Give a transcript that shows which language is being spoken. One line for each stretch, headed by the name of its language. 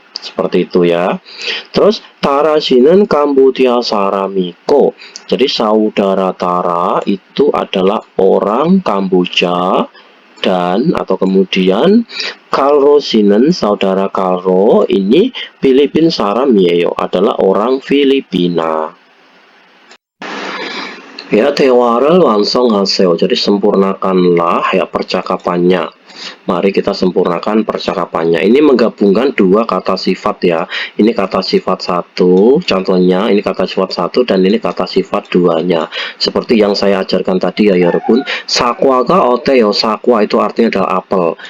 Indonesian: Seperti itu ya. Terus Tara
Korean: 씨는 Kambodia 사람이고,
Indonesian: jadi saudara Tara itu adalah orang Kamboja, dan atau kemudian Kalro 씨는 saudara Kalro ini
Korean: Filipin 사람이에요,
Indonesian: adalah orang Filipina.
Korean: Ya, 대화를 완성하세요.
Indonesian: Jadi sempurnakanlah ya percakapannya. Mari kita sempurnakan percakapannya. Ini menggabungkan dua kata sifat ya. Ini kata sifat satu, contohnya ini kata sifat satu dan ini kata sifat duanya. Seperti yang saya ajarkan tadi ya Yorobun.
Korean: Sakwaga oteo,
Indonesian: sakwa itu artinya adalah apel.